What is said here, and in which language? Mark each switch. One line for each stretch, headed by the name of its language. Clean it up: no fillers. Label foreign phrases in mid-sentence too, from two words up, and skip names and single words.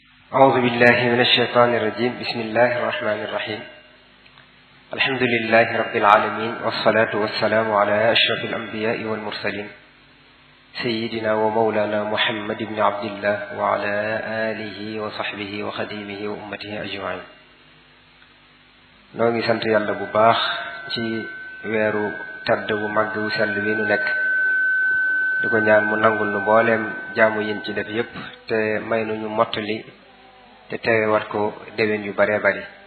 Arabic: أعوذ بالله من الشيطان الرجيم بسم الله الرحمن الرحيم الحمد لله رب العالمين والصلاة والسلام على أشرف الأنبياء والمرسلين سيدنا ومولانا محمد بن عبد الله وعلى آله وصحبه وخديمه وأمته أجمعين
Wolof: noo ngi sant yàlla bu baax ci weeru tàdd bu màgg wu sell wi nu nekk di ko ñaan mu nangul nu mbooleem jaamu yin ci def yépp te may nu ñu mottali te teewe wat ko déwén yu bare bari